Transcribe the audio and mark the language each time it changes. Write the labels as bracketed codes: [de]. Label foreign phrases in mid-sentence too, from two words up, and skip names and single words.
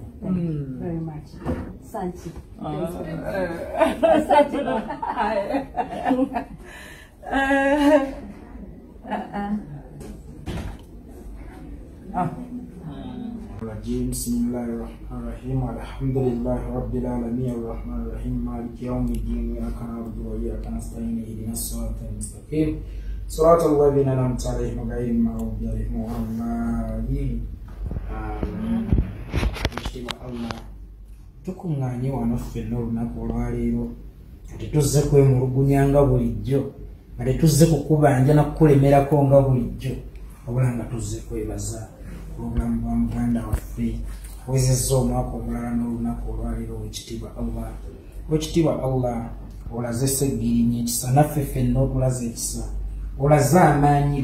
[en] Thank you very much. Sanchi. [ar] بسم الله الرحمن الرحيم الحمد لله رب العالمين الرحمن الرحيم مالك يوم الدين إياك نعبد وإياك نستعين اهدنا الصراط المستقيم صراط الذين أنعمت عليهم غير المغضوب عليهم ولا الضالين آمين. [lg] Allah tukunganye wano ffenna olunaku olwaleero tetuzze kwemulugunya nga bulijjo nga tetuzze kukubanja nakukulemerako nga bulijjo wabula nga tuzze kwebaza obulamu bwa muganda waffe awezezza omwaka omulala n'olunaku olwaleero wekitiibwa Allah olaze Sseggirinya ekisa naffe ffenna otulaze ekisa olaze amaanyi